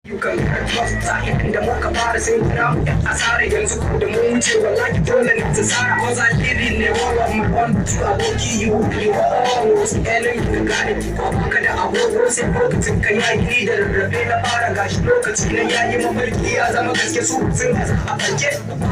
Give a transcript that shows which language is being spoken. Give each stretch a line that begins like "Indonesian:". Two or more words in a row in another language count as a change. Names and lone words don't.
English: You can get lost,
Hausa: inda muka fara sai kira mu yan asara, yanzu ko da mun wuce, wallahi dole ne su sara.
English: 'Cause I live in a world of my own, but you are lucky you, you are almost enemy,
Hausa: ka gane. Ko baka da agogo sai lokacin ka yayi, ni da rarrafe na fara, gashi lokaci na yayi, mafarki ya zama gaske, su sun gaza a farke.